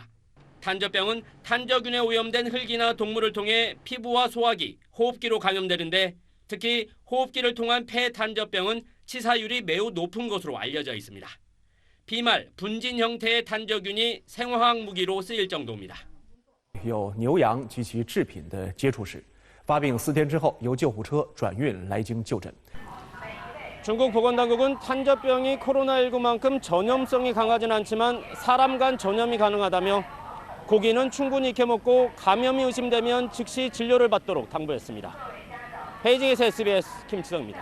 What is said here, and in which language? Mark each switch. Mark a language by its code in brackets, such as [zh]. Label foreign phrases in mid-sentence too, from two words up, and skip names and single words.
[ko] 탄저병은 탄저균에 오염된 흙이나 동물을 통해 피부와 소화기, 호흡기로 감염되는데 특히 호흡기를 통한 폐 탄저병은 치사율이 매우 높은 것으로 알려져 있습니다. 비말, 분진 형태의 탄저균이 생화학 무기로 쓰일 정도입니다. [zh] 有牛羊及其制品的接触史，发病4天之后由救护车转运来京就诊。 [ko] 중국 보건당국은 탄저병이 코로나19만큼 전염성이 강하진 않지만 사람 간 전염이 가능하다며 고기는 충분히 익혀 먹고 감염이 의심되면 즉시 진료를 받도록 당부했습니다. 베이징에서 SBS 김치성입니다.